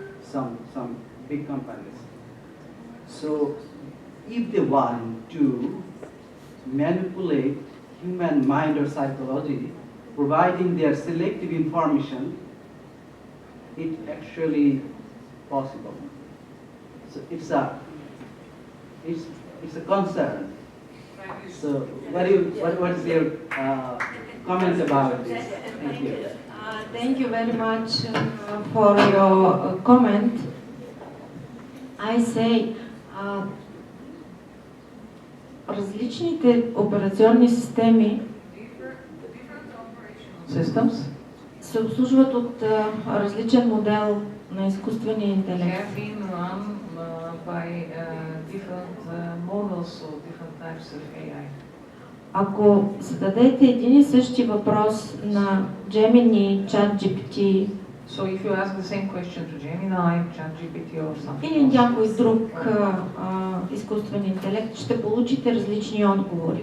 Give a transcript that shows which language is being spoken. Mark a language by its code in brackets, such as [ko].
[en] Some big companies. So if they want to manipulate human mind or psychology, providing their selective information, it actually possible. So it's a concern. So what is your comment about this? Thank you. Thank you very much for your comment. I say, [bg] различните операционни системи [en] Systems [bg] се обслужват от различен модел на изкуствения интелект. [en] have been run by different models or different types of AI. [bg] Ако зададете един и същи въпрос на Gemini, ChatGPT [en] So if you ask the same question to Gemini, ChatGPT or something [bg] или [en] else, [bg] някой друг изкуствен интелект, ще получите различни отговори.